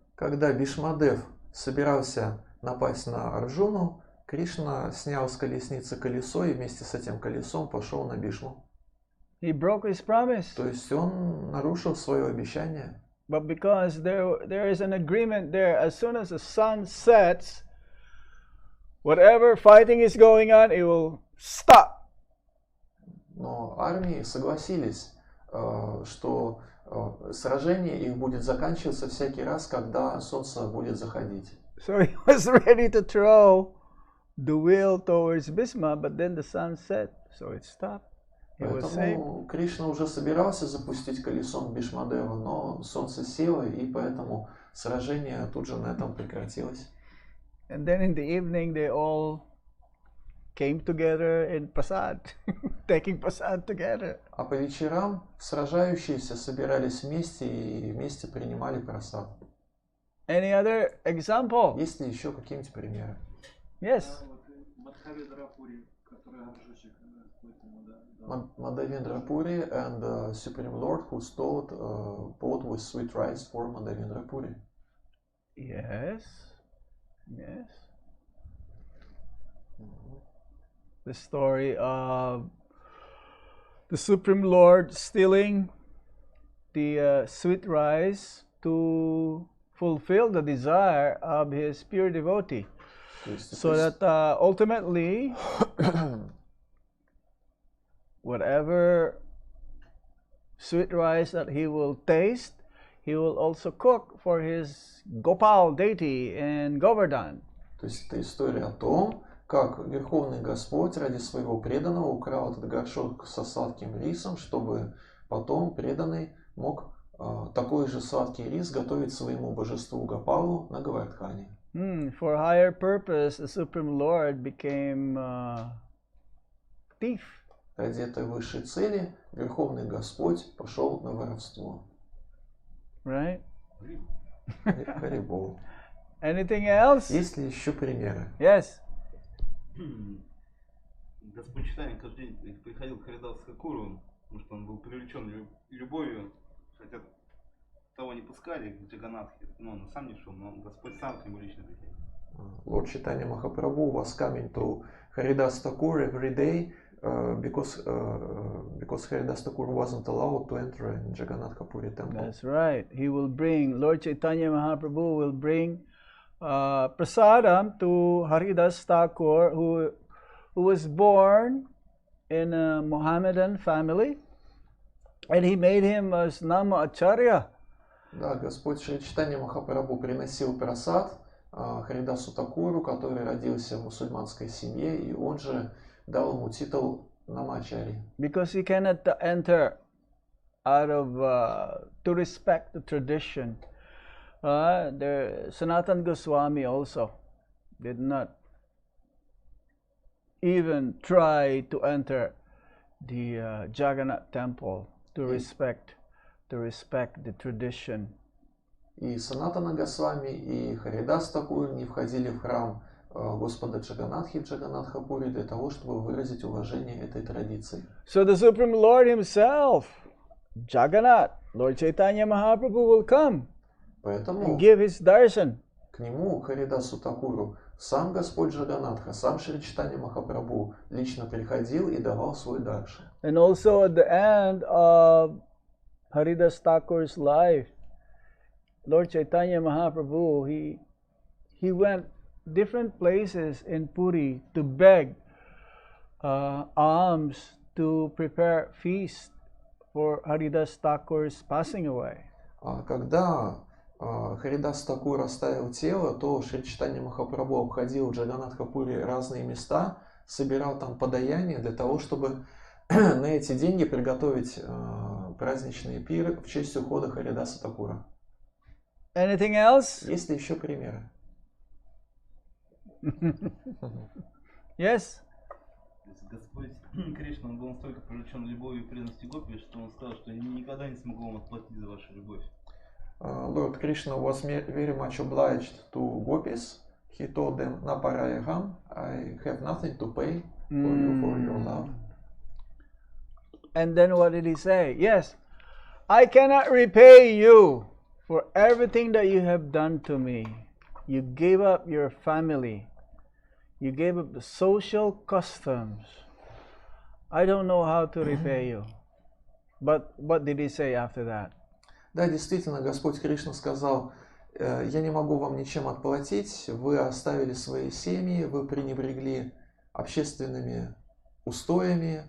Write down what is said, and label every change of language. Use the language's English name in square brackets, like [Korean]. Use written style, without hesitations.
[Russian] Когда Бишмадев собирался напасть на Арджуну, Кришна снял с колесницы колесо и вместе с этим колесом пошел на Бишму. [English] He broke his promise. [Russian] То есть он нарушил свое обещание. [English] But because there is an agreement there, as soon as the sun sets, whatever fighting is going on, it will stop. [Russian] Но армии согласились, что сражение их будет заканчиваться всякий раз, когда солнце будет заходить. [English] So he was ready to throw the wheel towards Bhishma, but then the sun set, so it stopped. He was saved. [Russian] Поэтому Кришна уже собирался запустить колесом Бишмадева, но солнце село, и поэтому сражение тут же на этом прекратилось. [English] And then in the evening, they all came together in prasad, taking prasad together. [Russian] А по вечерам сражающиеся собирались вместе и вместе принимали просад. [English] Any other example? [Russian] Есть ли еще какие-нибудь примеры? [English] Yes. [Russian] Мадхаве-Драпури, который Арджушик, [English] Madhavendra Puri and the Supreme Lord who stole pot with sweet rice for Madhavendra Puri. Yes. Yes. The story of the Supreme Lord stealing the sweet rice to fulfill the desire of his pure devotee. So that ultimately, whatever sweet rice that he will taste, he will also cook for his Gopal deity in Govardhan. [Russian] То есть это история о том, как Верховный Господь ради своего преданного украл этот горшок со сладким рисом, чтобы потом преданный мог такой же сладкий рис готовить своему божеству Гопалу на Говардхане. [English] For higher purpose, the Supreme Lord became thief. [Russian] Ради этой высшей цели Верховный Господь пошел на воровство. [English] Right? [Russian] Харибол. [English] Anything else? [Russian] Есть ли еще примеры? [English] Yes. [Russian] Господь читания каждый день приходил к Харидасу Такуру, потому что он был привлечен любовью, хотя того не пускали, к Джаганатхе, но он сам не шел, но Господь сам к нему лично приходил. [English] Lord Chaitanya Mahaprabhu was coming to Haridas Thakur every day because Haridas Thakur wasn't allowed to enter in Jagannath Puri temple. That's right. He will bring, Lord Chaitanya Mahaprabhu will bring prasadam to Haridas Thakur, who was born in a Mohammedan family, and he made him as Nama Acharya. [Russian] Да, Господь Шри Чайтанья Махапрабху приносил прасад Харидасу Такуру, который родился в мусульманской семье, и он же дал ему титул Намачари. [English] Because he cannot enter out of to respect the tradition. The Sanatana Goswami also did not even try to enter the Jagannath temple to respect the tradition. [Russian] И Санатана Госвами, и Харидас Такур не входили в храм Господа Джаганатхи в Джаганнатхапури для того, чтобы выразить уважение этой традиции. [English] So the Supreme Lord himself, Jagannath, Lord Chaitanya Mahaprabhu will come [Russian] Поэтому [English] and give his darshan. [Russian] к нему, Харидасу Такуру, сам Господь Джаганатха, сам Шри Чайтанья Махапрабху лично приходил и давал свой даршан. [English] And also at the end of Haridas Thakur's life, Lord Chaitanya Mahaprabhu, he went different places in Puri to beg alms to prepare feast for Haridas Thakur's passing away. [Russian] Когда Харидас Такур оставил тело, то Шри Чайтанья Махапрабху обходил в Джаганнатхапури разные места, собирал там подаяние для того, чтобы на эти деньги приготовить праздничные пиры в честь ухода Харидаса Такура. [English] Anything else? [Russian] Есть ли еще примеры? [English] Yes? [Russian] Господь Кришна, он был настолько привлечен любовью и преданностью Гопи, что он сказал, что никогда не смогу вам отплатить за вашу любовь. [English] Lord Krishna was very much obliged to gopis. He told them, Naparayaham, I have nothing to pay for you for your love. And then what did he say? Yes, I cannot repay you for everything that you have done to me. You gave up your family. You gave up the social customs. I don't know how to repay you. But what did he say after that? [Russian] Да, действительно, Господь Кришна сказал, я не могу вам ничем отплатить, вы оставили свои семьи, вы пренебрегли общественными устоями.